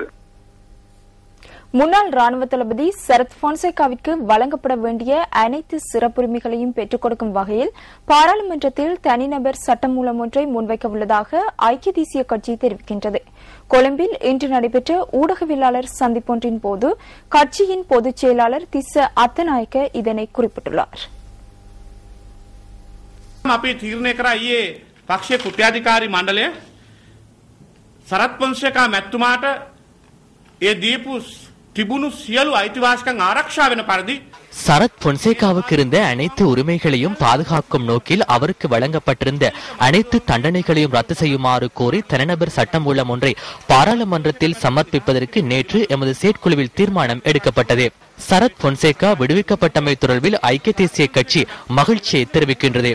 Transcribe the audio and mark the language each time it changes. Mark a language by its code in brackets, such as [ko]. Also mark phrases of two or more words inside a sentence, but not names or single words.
[ta] முன்னாள் ராணுவ தளபதி சரத் பொன்சேகாவிற்கு வழங்கப்பட வேண்டிய அனைத்து சிறப்புரிமைகளையும் பெற்றுக் கொடுக்கும் வகையில் பாராளுமன்றத்தில் தனிநபர் சட்டமூலம் ஒன்றை முன்வைக்க உள்ளதாக ஐக்கிய தேசிய கட்சி தெரிவிக்கின்றது. கொழும்பில் இன்று நடைபெற்ற ஊடகவியலாளர் சந்திப்பொன்றின் போது கட்சியின் பொதுச் செயலாளர் திஸ்ஸ அத்தநாயக்க இதனை குறிப்பிட்டுள்ளார். [si] අපි තීරණය කරා ඊයේ පක්ෂයේ කුට්ටාධිකාරී මණ්ඩලය සරත් පොන්සේකා මැතිතුමාට ඒ දීපු තිබුණු සියලු අයිතිවාසිකම් ආරක්ෂා වෙන පරිදි [ta] சரத் பொன்சேகாவுக்கு இருந்த அனைத்து உரிமைகளையும் பாதுகாக்கும் நோக்கில் அவருக்கு வழங்கப்பட்டிருந்த அனைத்து தண்டனைகளையும் ரத்து செய்யுமாறு கோரி தனிநபர் சட்டமூலம் ஒன்றை பாராளுமன்றத்தில் சமர்ப்பிப்பதற்கு நேற்று எமது செயற்குழுவில் தீர்மானம் எடுக்கப்பட்டது. சரத் பொன்சேகா விடுவிக்கப்பட்டமை தொடர்பில் ஐக்கிய தேசிய கட்சி மகிழ்ச்சியை தெரிவிக்கின்றது.